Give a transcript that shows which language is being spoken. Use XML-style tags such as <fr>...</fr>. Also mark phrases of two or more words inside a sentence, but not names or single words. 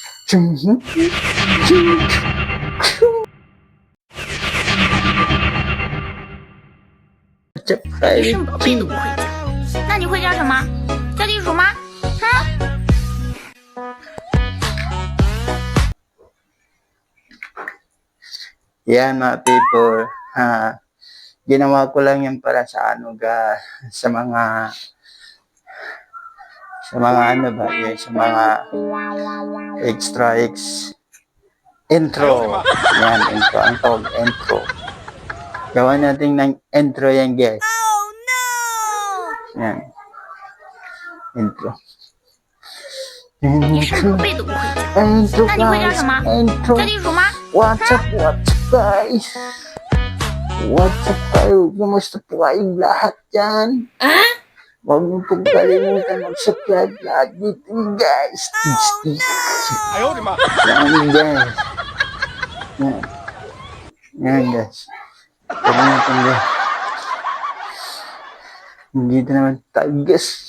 <tl>Tsaka</tl> <zh>一声宝贝都不会叫，那你会叫什么？叫地鼠吗？哼！</zh> <tl>Yan mga people, ginawa ko lang yan para sa ano sa mga ano ba, yun, sa mga extra intro. Yan, intro, ang tawag intro. Gawa natin ng intro yan guys.</tl> <en>Oh no!</en> <tl>Yan, intro.</tl> <zh>一声宝贝都不会叫，</zh> <tl>Intro</tl> <zh>那你会叫</zh> <tl>guys,</tl> <zh>什么？</zh> <tl>intro.</tl> <zh>叫地鼠吗？</zh> <en>What's up guys? What's up kayo?</en> <tl>Kumusta po kayong lahat dyan? Huwag mo pong kalimutan mag-subscribe lahat dito guys. Yan guys. Yan. Yan guys. Kalimutan guys. Dito naman tayo guys.</tl>